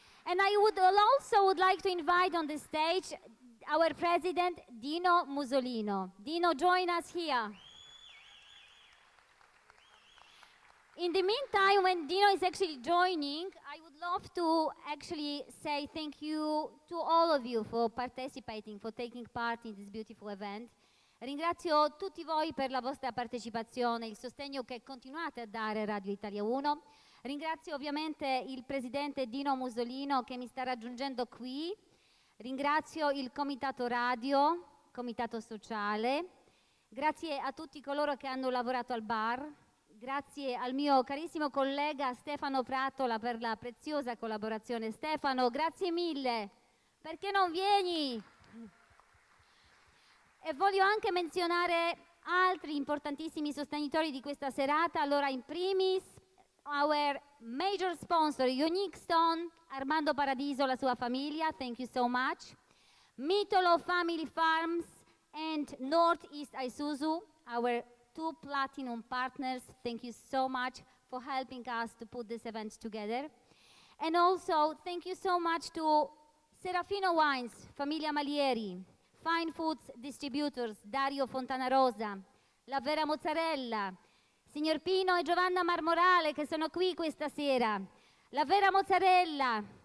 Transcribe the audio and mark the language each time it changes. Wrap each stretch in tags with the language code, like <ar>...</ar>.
<en>And I would like to invite on the stage our president, Dino Musolino. Dino, join us here. In the meantime, when Dino is actually joining, I would love to actually say thank you to all of you for participating, for taking part in this beautiful event.</en> <it>Ringrazio tutti voi per la vostra partecipazione, il sostegno che continuate a dare a Radio Italia Uno. Ringrazio ovviamente il presidente Dino Musolino che mi sta raggiungendo qui. Ringrazio il comitato radio, comitato sociale. Grazie a tutti coloro che hanno lavorato al bar. Grazie al mio carissimo collega Stefano Pratola per la preziosa collaborazione. Stefano, grazie mille. Perché non vieni? E voglio anche menzionare altri importantissimi sostenitori di questa serata. Allora, in primis,</it> <en>our major sponsor, Unique Stone, Armando Paradiso,</en> <it>la sua famiglia,</it> <en>thank you so much. Mitolo Family Farms and Northeast Isuzu, our two platinum partners, thank you so much for helping us to put this event together. And also, thank you so much to Serafino Wines, Famiglia Malieri, Fine Foods Distributors, Dario Fontanarosa, La Vera Mozzarella, Signor Pino e Giovanna Marmorale</en> <it>che sono qui questa sera,</it> <en>La Vera Mozzarella,</en>